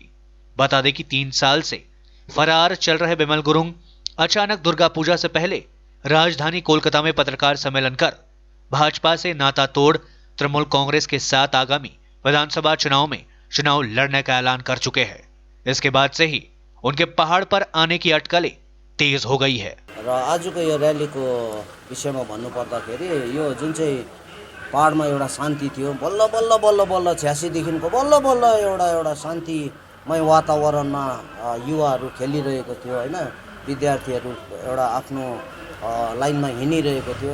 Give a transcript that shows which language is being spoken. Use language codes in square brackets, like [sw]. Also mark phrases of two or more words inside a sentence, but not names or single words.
[hi] बता दें कि 3 साल से फरार चल रहे बिमल गुरुंग अचानक दुर्गा पूजा से पहले राजधानी कोलकाता में पत्रकार सम्मेलन कर भाजपा से नाता तोड़ तृणमूल कांग्रेस के साथ आगामी विधानसभा चुनाव में चुनाव लड़ने का ऐलान कर चुके हैं। इसके बाद से ही उनके पहाड़ पर आने की अटकलें तेज हो गई है। [ne] र आजको यो र्यालीको विषयमा भन्नुपर्दाखेरि यो जुन चाहिँ पहाडमा एउटा शान्ति थियो, बल्ल बल्ल बल्ल बल्ल 86 देखिको बल्ल बल्ल एउटा शान्तिमय वातावरणमा युवाहरू खेलिरहेको थियो हैन। विद्यार्थीहरू एउटा आफ्नो लाइनमा हिँडिरहेको थियो।